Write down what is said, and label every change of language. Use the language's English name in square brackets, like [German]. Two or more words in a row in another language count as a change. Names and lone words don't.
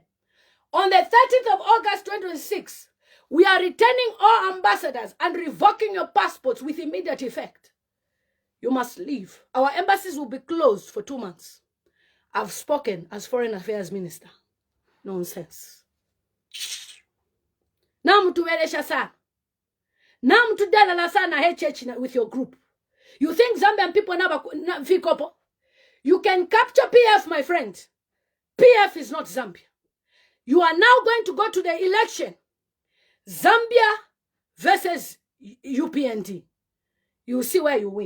[English] On the 13th of August 2026, we are returning all ambassadors and revoking your passports with immediate effect. You must leave. Our embassies will be closed for 2 months. I've spoken as Foreign Affairs Minister. Nonsense. [Bemba] Namtuelesha sana. Namtudala sana HH [English] with your group. You think Zambian people never fikopo? You can capture PF, my friend. PF is not Zambia. You are now going to go to the election. Zambia versus UPND. You will see where you win.